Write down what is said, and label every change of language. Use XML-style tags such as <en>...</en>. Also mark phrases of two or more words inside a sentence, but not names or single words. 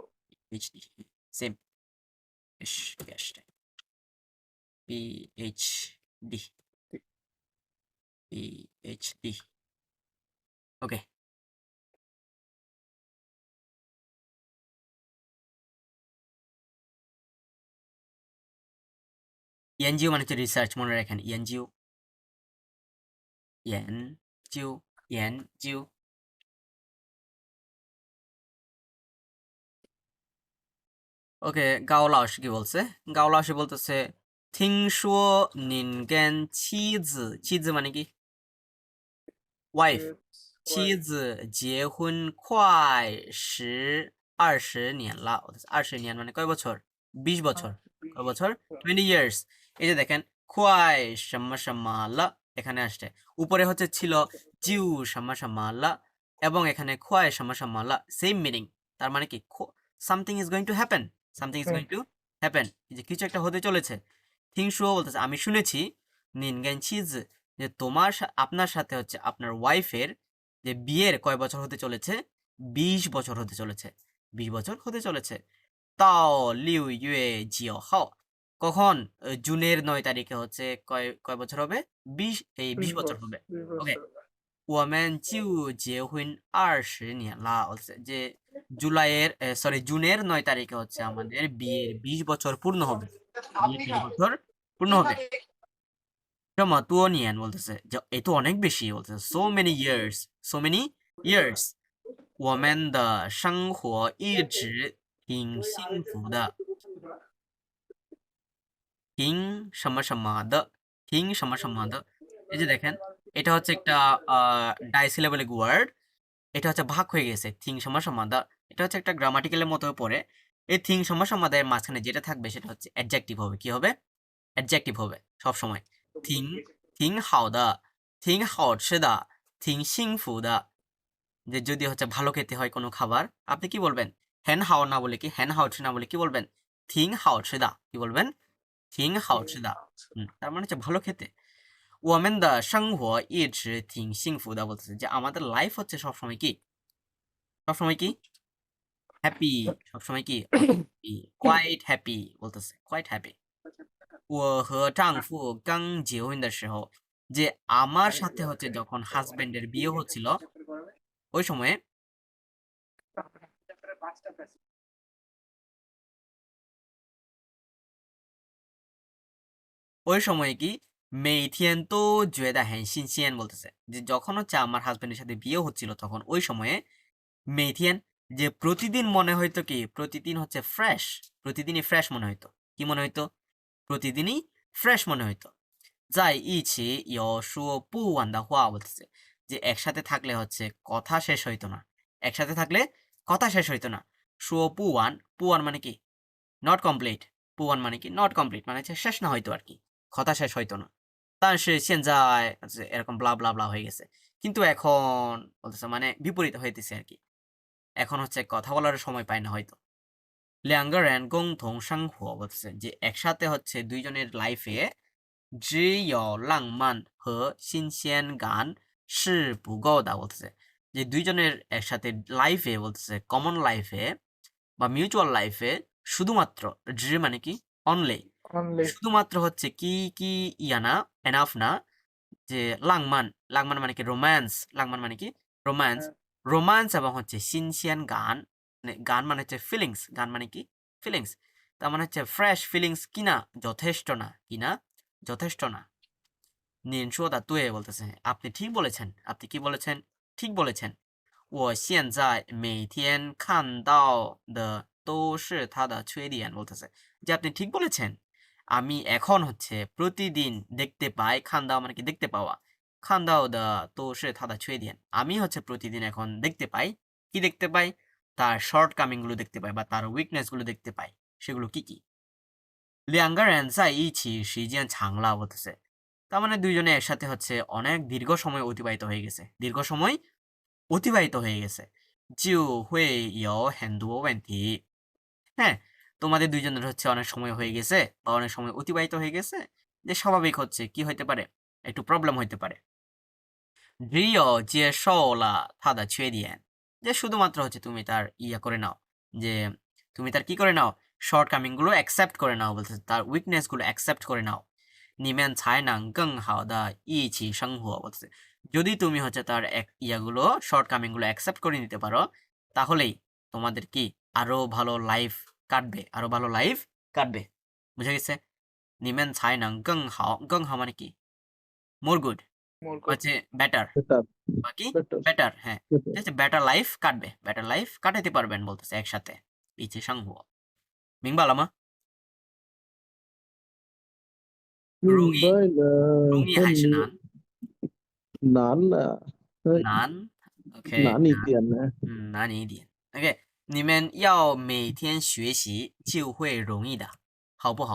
<bn>পিএইচডি সেম পিএইচডি পিএইচডি ওকে এনজিও মানে হচ্ছে রিসার্চ মনে রাখেন এনজিও এনজিও এনজিও ওকে গাও লাউস কি বলছে গাও লাউস বলতেছে</bn> <zh>听说您跟妻子</zh> <bn>মানে কি ওয়াইফ</bn> <zh>妻子结婚快 20年了20年</zh> <bn>মানে কয় বছর 20 বছর কয় বছর</bn> <en>20 years</en> <bn>এই যে দেখেন</bn> <zh>快什么什么了</zh> <bn>এখানে আসছে উপরে হচ্ছে ছিল</bn> <zh>就什么什么了</zh> <bn>এবং এখানে</bn> <zh>快什么什么了</zh> <en>same meaning</en> <bn>তার মানে কি</bn> <en>something is going to happen something is going to happen</en> <bn>যে কিছু একটা হতে চলেছে</bn> <zh>听说</zh> <bn>বলতেছে আমি শুনেছি</bn> <zh>您跟妻子</zh> <bn>যে আপনার সাথে হচ্ছে আপনার ওয়াইফের যে বিয়ের কয় বছর হতে চলেছে 20 বছর হতে চলেছে 20 বছর হতে চলেছে তাও</bn> <zh>6月9号</zh> <bn>কখন জুনের 9 তারিখে হচ্ছে কয় বছর হবে 20 বছর হবে ওকে</bn> <zh>我们就结婚20年了</zh> <bn>যে জুনের 9 তারিখে হচ্ছে আমাদের বিয়ের 20 বছর পূর্ণ হবে বিয়ের 20 বছর পূর্ণ হবে</bn> <zh>这么多年</zh> <bn>বলতেছে যে এ তো অনেক বেশি বলতেছে</bn> <en>so many years</en> <zh>我们的生活一直挺幸福的听什么什么的听什么什么的</zh> <bn>এই যে দেখেন এটা হচ্ছে একটা</bn> <en>disyllabic word</en> <bn>এটা হচ্ছে ভাগ হয়ে গেছে থিং সমান সমাদা এটা হচ্ছে একটা গ্রামাটিক্যালের মতো পড়ে এই থিং সমান সমাদায়ের মাঝখানে যেটা থাকবে সেটা হচ্ছে অ্যাডজেক্টিভ হবে কি হবে অ্যাডজেক্টিভ হবে সব সময় থিং</bn> <zh>挺好的挺好吃的挺幸福的</zh> <bn>যে যদি হচ্ছে ভালো খেতে হয় কোনো খাবার আপনি কি বলবেন</bn> <zh>很好</zh> <bn>না বলে কি</bn> <zh>很好吃</zh> <bn>না বলে কি বলবেন</bn> <zh>挺好吃的</zh> <bn>কি বলবেন</bn> <zh>挺好吃的</zh> <bn>তার মানে হচ্ছে ভালো খেতে</bn> <zh>我们的生活一直挺幸福的</zh> <bn>বলতেছে যে আমাদের লাইফ হচ্ছে সবসময় কি সবসময় কি হ্যাপি সবসময় কি</bn> <en>quite happy</en> <bn>বলতেছে</bn> <en>quite happy</en> <zh>我和丈夫刚结婚的时候</zh> <bn>যে আমার সাথে হচ্ছে যখন হাজবেন্ডের বিয়ে হচ্ছিল ওই সময়ে ওই সময়ে কি</bn> <zh>每天都觉得很新鲜</zh> <bn>বলতেছে যে যখন হচ্ছে আমার হাজবেন্ডের সাথে বিয়ে হচ্ছিল তখন ওই সময়ে 每天 যে প্রতিদিন মনে হইতো কি প্রতিদিন হচ্ছে ফ্রেশ প্রতিদিনই ফ্রেশ মনে হইতো কি মনে হইতো প্রতিদিনই ফ্রেশ মনে হইতো</bn> <zh>在一起有说不完的话</zh> <bn>বলতেছে যে একসাথে থাকলে হচ্ছে কথা শেষ হইতো না একসাথে থাকলে কথা শেষ হইতো না</bn> <zh>说不完不完</zh> <bn>মানে কি</bn> <en>not complete</en> <zh>不完</zh> <bn>মানে কি</bn> <en>not complete</en> <bn>মানে হচ্ছে শেষ না হইতো আর কি কথা শেষ হইতো না</bn> <zh>但是现在</zh> <bn>এরকম</bn> <en>blah blah blah</en> <bn>হয়ে গেছে কিন্তু এখন বলতেছে মানে বিপরীত হইতেছে আর কি এখন হচ্ছে কথা বলার সময় পায় না হয়তো</bn> <zh>两个人共同生活</zh> <bn>বলতেছে যে একসাথে হচ্ছে দুইজনের লাইফে</bn> <zh>只有浪漫和新鲜感是不够的</zh> <bn>বলতেছে যে দুইজনের একসাথে লাইফে বলতেছে কমন লাইফে বা মিউচুয়াল লাইফে শুধুমাত্র যে মানে কি অনলি</bn> <en>only</en> <bn>শুধুমাত্র হচ্ছে কি কি ইয়া না এনাফ না যে লাংমান লাংমান মানে কি রোম্যান্স লাংমান মানে কি রোম্যান্স রোম্যান্স এবং হচ্ছে</bn> <zh>新鲜感</zh> <bn>গান মানে হচ্ছে ফিলিংস গান মানে কি ফিলিংস তার মানে হচ্ছে</bn> <en>fresh feelings</en> <bn>কিনা যথেষ্ট না কিনা যথেষ্ট না</bn> <zh>您说的对</zh> <bn>বলতেছে আপনি ঠিক বলেছেন আপনি কি বলেছেন ঠিক বলেছেন</bn> <zh>我现在每天看到的都是他的缺点</zh> <bn>বলতেছে যে আপনি ঠিক বলেছেন আমি এখন হচ্ছে প্রতিদিন দেখতে পাই</bn> <zh>看到</zh> <bn>মানে কি দেখতে পাওয়া</bn> <zh>看到</zh> <bn>দা তো সে থাদা ছুঁয়ে দিয়েন আমি হচ্ছে প্রতিদিন এখন দেখতে পাই কি দেখতে পাই তার</bn> <en>short coming</en> <bn>গুলো দেখতে পাই বা তার উইকনেস গুলো দেখতে পাই সেগুলো কি কি</bn> <zh>两个人在一起时间长了</zh> <bn>বলতেছে তার মানে দুইজনে একসাথে হচ্ছে অনেক দীর্ঘ সময় অতিবাহিত হয়ে গেছে দীর্ঘ সময় অতিবাহিত হয়ে গেছে</bn> <zh>就会有很多</zh> <bn>问题 হ্যাঁ তোমাদের দুইজনের হচ্ছে অনেক সময় হয়ে গেছে বা অনেক সময় অতিবাহিত হয়ে গেছে যে স্বাভাবিক হচ্ছে কি হইতে পারে একটু প্রবলেম হইতে পারে 只</bn> <zh>有接受了他的缺点</zh> <bn>যে শুধুমাত্র হচ্ছে তুমি তার ইয়া করে নাও যে তুমি তার কি করে নাও</bn> <en>short coming</en> <bn>গুলো অ্যাকসেপ্ট করে নাও বলতে তার উইকনেস গুলো অ্যাকসেপ্ট করে নাও</bn> <zh>你们才能更好的一起生活</zh> <bn>বলছে যদি তুমি হচ্ছে তার ইয়াগুলো</bn> <en>short coming</en> <bn>গুলো অ্যাকসেপ্ট করে নিতে পারো তাহলেই তোমাদের কি আরো ভালো লাইফ কাটবে আরো ভালো লাইফ কাটবে বুঝা গেছে</bn> <zh>你们才能更好更好</zh> <bn>মানে কি</bn> <en>more good more good</en> <bn>হচ্ছে বেটার</bn> <en>better</en> <bn>বাকি</bn> <en>better</en> <bn>বেটার হ্যাঁ</bn> <en>better</en> <bn>ঠিক আছে</bn> <en>better life</en> <bn>কাটবে</bn> <en>better life</en> <bn>কাটাতে পারবেন বলতেছে একসাথে ইচ্ছে সংহ</bn> <zh>明白了吗容易明白了容易还是难难了难 OK 难一点呢难你一点 OK 你们要每天学习就会容易的好不好</zh>